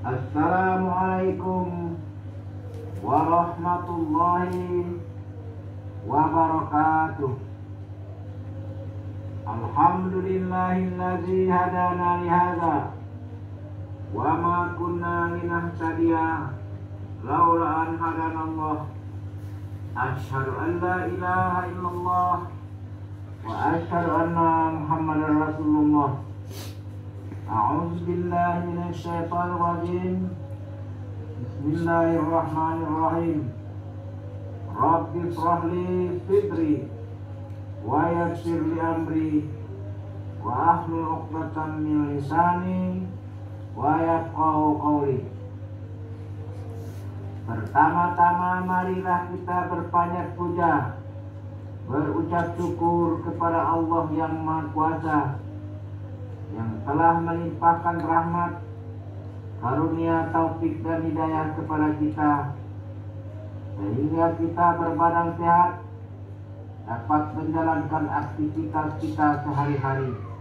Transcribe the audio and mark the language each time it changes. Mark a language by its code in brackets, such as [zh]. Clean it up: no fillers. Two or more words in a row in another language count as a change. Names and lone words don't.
[ar] السلام عليكم ورحمة الله وبركاته. الحمد لله الذي هدانا لهذا وما كنا لنهتدي لولا أن هدانا الله. أشهد أن لا إله إلا الله وأشهد أن محمدا رسول الله. أعوذ بالله من الشيطان الرجيم. بسم الله الرحمن الرحيم. رب اشرح لي صدري ويسر لي أمري واحلل عقدة من لساني يفقهوا قولي. [id] Pertama-tama marilah kita berbanyak puja, berucap syukur kepada Allah yang Maha Kuasa, yang telah melimpahkan rahmat, karunia, taufik dan hidayah kepada kita, sehingga kita berbadan sehat, dapat menjalankan aktivitas kita sehari-hari.